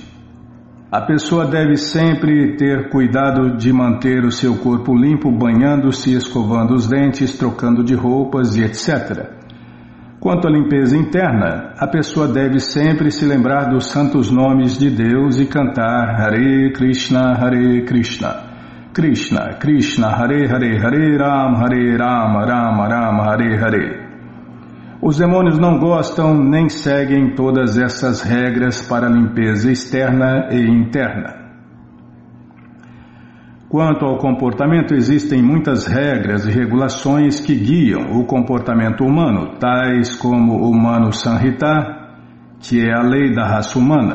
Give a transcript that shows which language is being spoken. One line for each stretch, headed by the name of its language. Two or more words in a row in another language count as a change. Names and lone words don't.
Portuguese: A pessoa deve sempre ter cuidado de manter o seu corpo limpo, banhando-se, escovando os dentes, trocando de roupas e etc. Quanto à limpeza interna, a pessoa deve sempre se lembrar dos santos nomes de Deus e cantar Hare Krishna, Krishna Krishna, Hare Hare Hare Rama, Rama Rama, Hare Hare. Os demônios não gostam nem seguem todas essas regras para a limpeza externa e interna. Quanto ao comportamento, existem muitas regras e regulações que guiam o comportamento humano, tais como o Manu Samhita, que é a lei da raça humana.